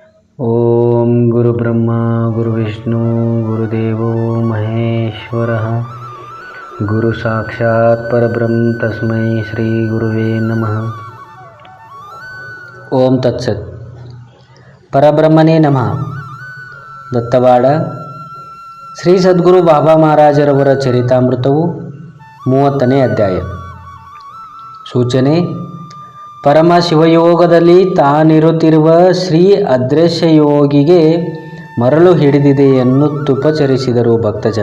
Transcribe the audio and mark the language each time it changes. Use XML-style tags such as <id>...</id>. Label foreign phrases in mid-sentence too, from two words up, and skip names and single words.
<sa>ಓಂ ಗುರುಬ್ರಹ್ಮ ಗುರುವಿಷ್ಣು ಗುರುದೇವೋ ಮಹೇಶ್ವರಃ ಗುರು ಸಾಕ್ಷಾತ್ ಪರಬ್ರಹ್ಮ ತಸ್ಮೈ ಶ್ರೀ ಗುರುವೇ ನಮಃ. ಓಂ ತತ್ಸತ್. ಪರಬ್ರಹ್ಮನೇ ನಮಃ.</sa> <kn>ದತ್ತವಾಡ ಶ್ರೀ ಸದ್ಗುರು ಬಾಬಾ ಮಹಾರಾಜರವರ ಚರಿತಾಮೃತವು 30ನೇ ಅಧ್ಯಾಯ. ಸೂಚನೆ: ಪರಮ ಶಿವಯೋಗದಲ್ಲಿ ತಾನಿರುತ್ತಿರುವ ಶ್ರೀ ಅದೃಶ್ಯ ಯೋಗಿಗೆ ಮರಳು ಹಿಡಿದಿದೆ ಎನ್ನುತ್ತುಪಚರಿಸಿದರು ಭಕ್ತಜನ.</kn>